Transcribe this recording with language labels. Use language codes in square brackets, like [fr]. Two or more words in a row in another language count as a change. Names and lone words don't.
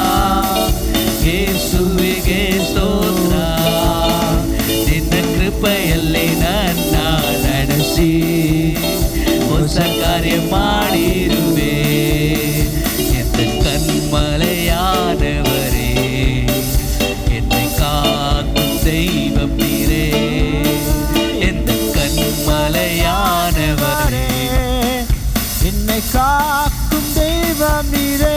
[kn] ಯೇಸುವಿಗೆ ಸ್ತೋತ್ರ ನಿನ್ನ ಕೃಪೆಯಲ್ಲಿ ನನ್ನ ನಡೆಸಿ ಹೊಸ ಕಾರ್ಯ ಮಾಡಿರುವೆ [ta] எந்த கண்மலையானவரே என்னை காக்கும் தெய்வம் நீரே எந்த கண்மலையானவரே என்னை காக்கும் தெய்வம் நீரே